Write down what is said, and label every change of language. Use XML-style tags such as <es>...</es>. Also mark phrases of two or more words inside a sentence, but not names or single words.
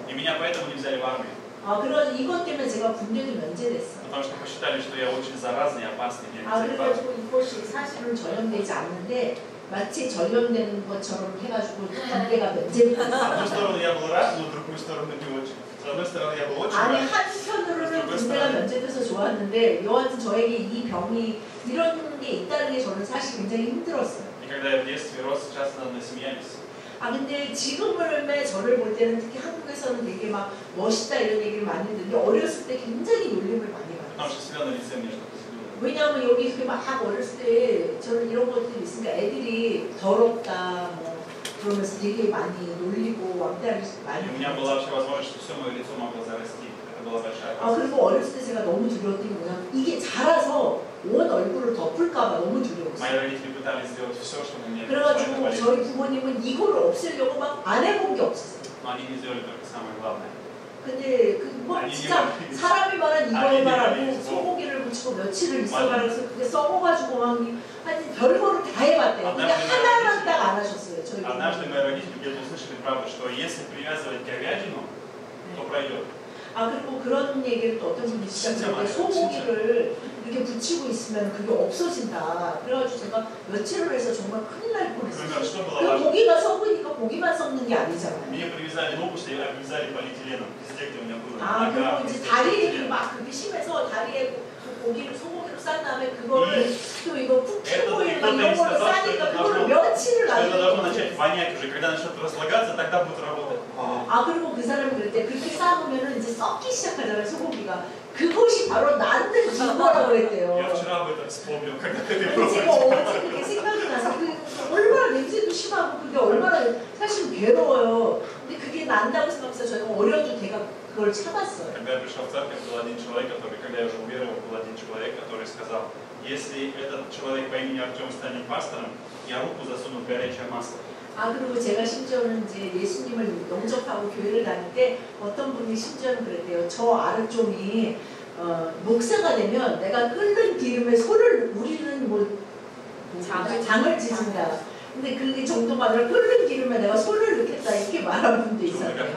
<ru>И меня поэтому не взяли в армию.</ru> <ko>그래서 이것 때문에 제가 군대도 면제됐어요.</ko> <ru>Потому что посчитали, что я очень заразный и опасный.</ru> <ko>그래가지고 이것이 사실은 전염되지 않는데 마치 전염되는 것처럼 해가지고 군대가 면제됐어요.</ko> <ru>С одной стороны я был рад, но с другой стороны не очень. С одной стороны я был очень рад.</ru> <ko>한편으로는 군대가 면제돼서 좋았는데 여하튼 저에게 이 병이 이런 게 있다는 게 저는 사실 굉장히 힘들었어요.</ko> <ru>И когда я в детстве рос, часто над мной смеялись.</ru> <ko>근데 지금의 저를 볼 때는 특히 한국에서는 되게 막 멋있다 이런 얘기를 많이 듣는데 어렸을 때 굉장히 놀림을 많이</ko> <ru>Потому</ru> <ko>받았어요.</ko> <ru>что всегда на лице мне что-то зеленое.</ru> <ko>왜냐하면 여기 막 어렸을 때 저는 이런 것들이 있으니까 애들이 더럽다, 뭐 그러면서 되게 많이 놀리고 왕따를 많이</ko> <ru>И у меня была вообще возможность, что все мое лицо могло зарасти. Это была большая опасность.</ru> <ko>그리고 어렸을 때 제가 너무 두려웠던 게 뭐냐면 이게 자라서 온 얼굴을 덮을까봐 너무 두려웠어요.</ko> <ru>Мои родители пытались сделать все, чтобы мне</ru> <ko>그래가지고 저희 부모님은 이거를 없애려고 막 안 해본 게 없었어요.</ko> <ru>Но они не сделали только самое главное.</ru> <ko>근데 뭐 진짜 사람이 말한 이걸 말하고 소고기를 붙이고 며칠을 있어가면서 그게 썩어가지고 막 하여튼 별거를 다 해봤대요. 근데 하나만 딱 안 하셨어요. 저희</ko> <ru>Однажды мои родители где-то услышали правду, что если привязывать говядину, то пройдет.</ru> <ko>그리고 그런 얘기를 또 어떤 분이 시작했는데 소고기를 이렇게 붙이고 있으면 그게 없어진다. 그래가지고 제가 며칠을 해서 정말 큰일 날 뻔했어요. 그 고기가 썩으니까 고기만 썩는 게 아니잖아요.</ko> <ru>Мне привязали лопасти и обвязали полиэтиленом, везде, где у меня было.</ru> <ko>그리고 이제 다리를 막 그게 심해서 다리에 고기를 소고기로 싼 다음에 그거를 또 이거 쿠키보일 이런 걸로 싸니까 그거를 며칠을</ko> <ru>Это должно</ru> <ko>놔두고</ko> <ru>начать вонять уже, когда начнет разлагаться, тогда будет работать.</ru> <ko>그리고 그 사람이 그럴 때 그렇게 싸우면은 이제 썩기 시작하잖아요 소고기가. 그것이 바로 나한테 증거라고 그랬대요.</ko> <ru>Я вчера об этом вспомнил, когда ты</ru> <ko>제가</ko> <ru>пробовал.</ru> <ko>어제 그렇게 생각이 나서 얼마나 냄새도 심하고 그게 얼마나 사실 괴로워요. 근데 그게 난다고 생각해서 저희가 어려도 제가 그걸 참았어요.</ko> <ru>Когда я пришел в церковь, был один человек, который, когда я уже уверовал, был один человек, который сказал, если этот человек по имени Артем станет пастором, я руку засуну в горячее масло.</ru> <ko>그리고 제가 심지어는 이제 예수님을 영접하고 교회를 다닐 때 어떤 분이 심지어는 그랬대요. 저 아르종이 목사가 되면 내가 끓는 기름에 손을 우리는 뭐 장을 지진다. 근데 그게 정도가 아니라 끓는 기름에 내가 손을 넣겠다 이렇게 말한 분도 있었대요.</ko>